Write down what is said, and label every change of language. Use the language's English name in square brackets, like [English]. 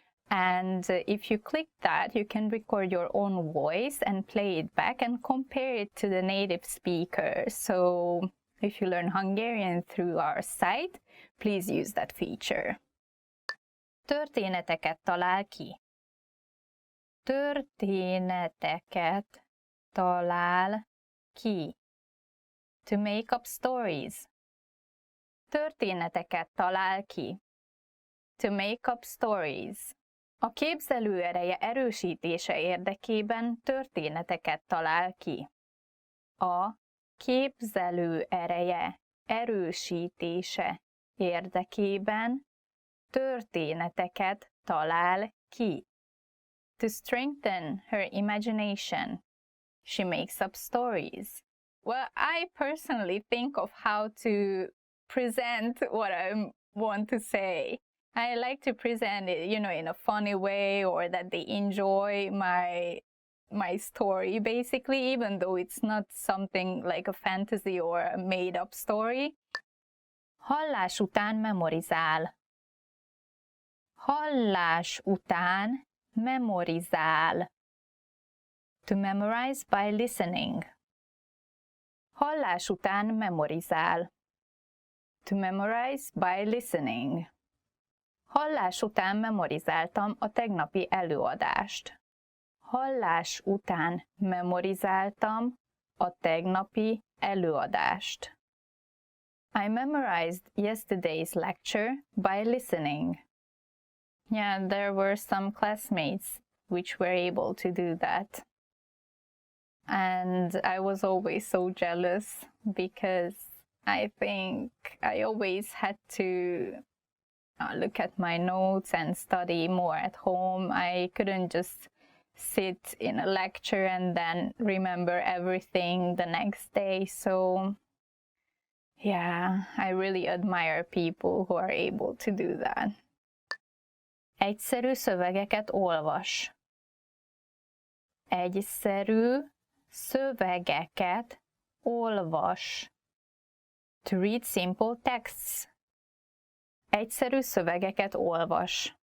[English] And if you click that, you can record your own voice and play it back and compare it to the native speaker. So if you learn Hungarian through our site, please use that feature. [Hungarian] Történeteket talál ki. Történeteket talál ki. [English] To make up stories. [Hungarian] Történeteket talál ki. [English] To make up stories. [Hungarian] A képzelőereje erősítése érdekében történeteket talál ki. A képzelőereje erősítése érdekében történeteket talál ki. [English] To strengthen her imagination, she makes up stories. Well, I personally think of how to present what I want to say. I like to present it, in a funny way, or that they enjoy my story, basically, even though it's not something like a fantasy or a made-up story. [Hungarian] Hallás után memorizál. Hallás után memorizál. [English] To memorize by listening. [Hungarian] Hallás után memorizál. [English] To memorize by listening. [Hungarian] Hallás után memorizáltam a tegnapi előadást. Hallás után memorizáltam a tegnapi előadást. [English] I memorized yesterday's lecture by listening. Yeah, there were some classmates which were able to do that. And I was always so jealous because I think I always had to look at my notes and study more at home. I couldn't just sit in a lecture and then remember everything the next day. So yeah, I really admire people who are able to do that. [Hungarian] Egyszerű szövegeket olvas. Egyszerű szövegeket olvas. [English] To read simple texts. [Hungarian] Egyszerű szövegeket olvas.